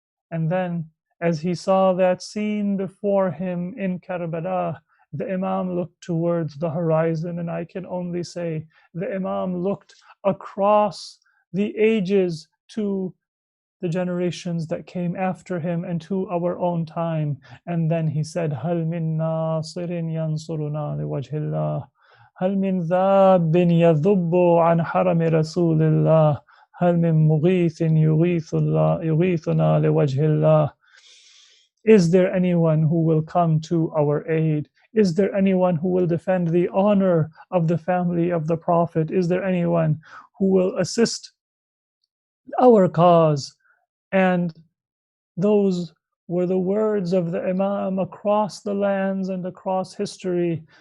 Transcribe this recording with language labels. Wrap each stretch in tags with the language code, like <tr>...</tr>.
<en>And then, as he saw that scene before him in Karbala, the Imam looked towards the horizon, and I can only say the Imam looked across the ages to the generations that came after him and to our own time. And then he said,</en> <ar>هل من ناصر ينصرنا لوجه الله هل من ذاب يذب عن حرم رسول الله هل من مغيث يغيثنا لوجه الله.</ar> <en>Is there anyone who will come to our aid? Is there anyone who will defend the honor of the family of the Prophet? Is there anyone who will assist our cause? And those were the words of the Imam across the lands and across history.</en>